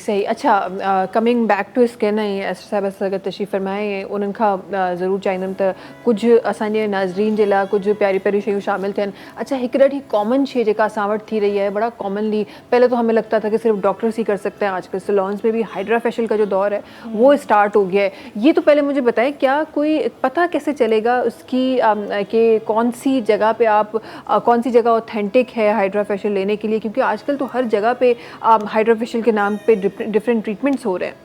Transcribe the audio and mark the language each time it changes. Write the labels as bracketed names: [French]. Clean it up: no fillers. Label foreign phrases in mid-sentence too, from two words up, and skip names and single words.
[Urdu] صحیح. اچھا, [English] coming back to skin, [Sindhi] ऐं एस्टर साहिब सां गॾु तशरीफ़ फरमाए, ऐं उन्हनि खां ज़रूरु चाहींदमि त कुझु असांजे नाज़रीन जे लाइ कुझु प्यारी प्यारी शयूं शामिल थियनि। [Urdu] اچھا, [Sindhi] हिकु ॾाढी कॉमन शइ जेका असां वटि थी रही है, [Urdu] بڑا کامنلی، پہلے تو ہمیں لگتا تھا کہ صرف ڈاکٹرز ہی کر سکتے ہیں، آج کل سیلونز میں بھی ہائیڈرا فیشل کا جو دور ہے وہ سٹارٹ ہو گیا ہے. یہ تو پہلے مجھے بتائیں، کیا کوئی پتا کیسے چلے گا اس کی کہ کون سی جگہ پہ آپ کون سی جگہ آتھینٹک ہے ہائیڈرا فیشل لینے کے لیے، کیونکہ آج کل تو ہر جگہ پہ ہائیڈرا فیشل کے نام پہ [English] different treatments [Urdu] ہو رہے ہیں.